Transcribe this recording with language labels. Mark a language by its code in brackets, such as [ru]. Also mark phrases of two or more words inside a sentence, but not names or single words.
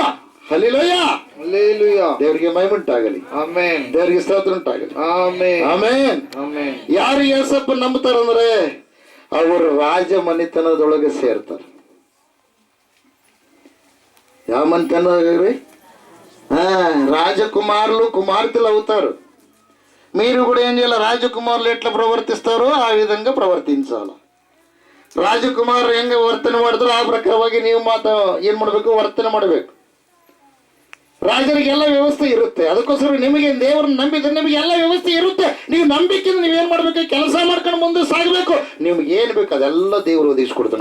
[kn] ಹಲ್ಲೆಲೂಯಾ. ಹಲ್ಲೇಲೂಯಾ. ದೇವರಿಗೆ ಮಹಿಮೆ ಉಂಟಾಗಲಿ. ಆಮೆನ್. ದೇವರಿಗೆ ಸ್ತೋತ್ರ ಉಂಟಾಗಲಿ. ಆಮೆನ್. ಆಮೆನ್. ಆಮೆನ್. ಯಾರು ಯೇಸಪ್ಪ ನಂಬುತ್ತಾರಂದ್ರೆ ಅವರು ರಾಜ ಮನೆತನದೊಳಗೆ ಸೇರ್ತಾರೆ. ಯಾವ ಮನೆತನ? [te] రాజకుమారులు కుమార్తెలు అవుతారు. మీరు కూడా ఏం చేయాలి? రాజకుమారులు ఎట్లా ప్రవర్తిస్తారో ఆ విధంగా ప్రవర్తించాలి. [kn] ರಾಜಕುಮಾರರು ಹೆಂಗೆ ವರ್ತನೆ ಮಾಡಿದ್ರು ಆ ಪ್ರಕಾರವಾಗಿ ನೀವು ಏನ್ ಮಾಡಬೇಕು? ವರ್ತನೆ ಮಾಡಬೇಕು. ರಾಜರಿಗೆಲ್ಲ ವ್ಯವಸ್ಥೆ ಇರುತ್ತೆ. ಅದಕ್ಕೋಸ್ಕರ ನಿಮಗೆ ದೇವರನ್ನ ನಂಬಿದ್ರೆ ನಿಮಗೆ ಎಲ್ಲ ವ್ಯವಸ್ಥೆ ಇರುತ್ತೆ. ನೀವು ನಂಬಿಕೆಯಿಂದ ನೀವೇನ್ ಮಾಡ್ಬೇಕು? ಕೆಲಸ ಮಾಡ್ಕೊಂಡು ಮುಂದೆ ಸಾಗಬೇಕು. ನಿಮ್ಗೆ ಏನ್ ಬೇಕು ಅದೆಲ್ಲ ದೇವರು ಒದಗಿಸ್ಕೊಡ್ತಾನೆ.